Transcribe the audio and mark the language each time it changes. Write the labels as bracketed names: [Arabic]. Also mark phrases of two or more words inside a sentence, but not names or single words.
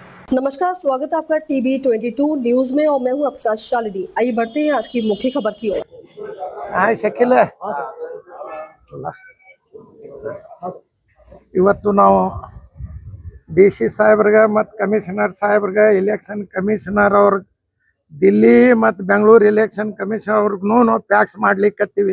[Hindi] नमस्कार, स्वागत है आपका टीवी 22 न्यूज में और मैं हूं आपके साथ शालिनी। आइए बढ़ते हैं आज की मुख्य खबर की ओर। [Kannada] ಹಾಯ್ ಶಕಿಲ್, ಇವತ್ತು ನಾವು ಡಿ ಸಿ ಸಾಹೇಬ್ರಿಗೆ ಮತ್ತು ಕಮಿಷನರ್ ಸಹಾಯಬ್ರಿಗೆ [English] election commissioner [Kannada] ಅವ್ರ ದಿಲ್ಲಿ ಮತ್ತು ಬೆಂಗಳೂರು [English] election commissioner [Kannada] ಅವ್ರಿಗೂ ನಾವು ಪ್ಯಾಕ್ಸ್ ಮಾಡ್ಲಿಕ್ಕತ್ತೀವಿ.